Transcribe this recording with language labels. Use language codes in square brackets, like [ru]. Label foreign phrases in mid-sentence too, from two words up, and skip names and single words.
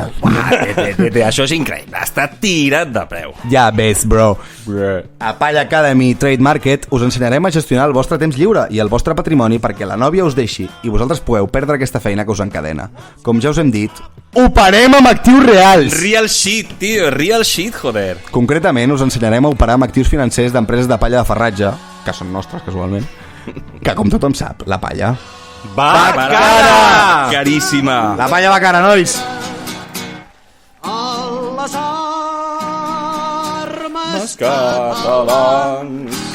[ca] Això és increïble, està tirat de preu. Ja ves, bro. A Palla Academy Trade Market us ensenyarem a gestionar el vostre temps lliure i el vostre patrimoni perquè la nòvia us deixi i vosaltres pugueu perdre aquesta feina que us encadena. Com ja us hem dit, operem amb actius reals! [en] Real shit, tio, real shit, [ca] joder. Concretament us ensenyarem a operar amb actius financers d'empreses de palla de farratge, que són nostres casualment, que com tothom sap, la palla Va, cara! Caríssima. La palla va cara, nois! Catalans.